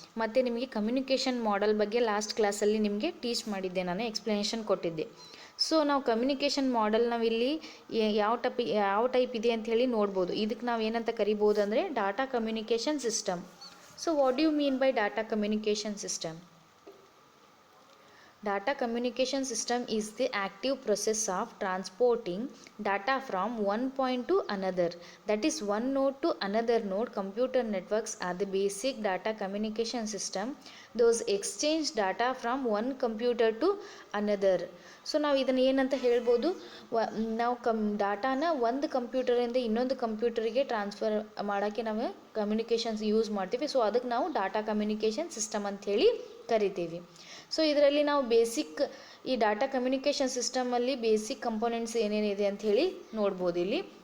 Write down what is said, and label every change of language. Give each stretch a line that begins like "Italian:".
Kannada: ಮತ್ತು ನಿಮಗೆ communication model ಬಗ್ಗೆ ಲಾಸ್ಟ್ ಕ್ಲಾಸಲ್ಲಿ ನಿಮಗೆ ಟೀಚ್ ಮಾಡಿದ್ದೆ, ನಾನು ಎಕ್ಸ್ಪ್ಲನೇಷನ್ ಕೊಟ್ಟಿದ್ದೆ. ಸೊ ನಾವು ಕಮ್ಯುನಿಕೇಷನ್ ಮಾಡೆಲ್ ನಾವಿಲ್ಲಿ ಯಾವ ಟೈಪ್ ಇದೆ ಅಂತ ಹೇಳಿ ನೋಡ್ಬೋದು. ಇದಕ್ಕೆ ನಾವು ಏನಂತ ಕರಿಬೋದು ಅಂದರೆ data communication system. So
English: What do you mean by data communication system? Data communication system is the active process of transporting data from one point to another. That is, one node to another node. Computer networks are the basic data communication system. Those exchange data from one computer to another.
Kannada: So ನಾವು ಇದನ್ನು ಏನಂತ ಹೇಳ್ಬೋದು, ನಾವು ಡಾಟಾನ ಒಂದು ಕಂಪ್ಯೂಟರಿಂದ ಇನ್ನೊಂದು ಕಂಪ್ಯೂಟರಿಗೆ transfer ಮಾಡೋಕ್ಕೆ ನಾವು communications use ಮಾಡ್ತೀವಿ. ಸೊ ಅದಕ್ಕೆ ನಾವು ಡಾಟಾ ಕಮ್ಯುನಿಕೇಷನ್ ಸಿಸ್ಟಮ್ ಅಂಥೇಳಿ ಕರಿತೀವಿ. ಸೊ ಇದರಲ್ಲಿ ನಾವು ಬೇಸಿಕ್ ಈ ಡಾಟಾ ಕಮ್ಯುನಿಕೇಷನ್ ಸಿಸ್ಟಮಲ್ಲಿ ಬೇಸಿಕ್ ಕಂಪೋನೆಂಟ್ಸ್ ಏನೇನಿದೆ ಅಂಥೇಳಿ ನೋಡ್ಬೋದು ಇಲ್ಲಿ.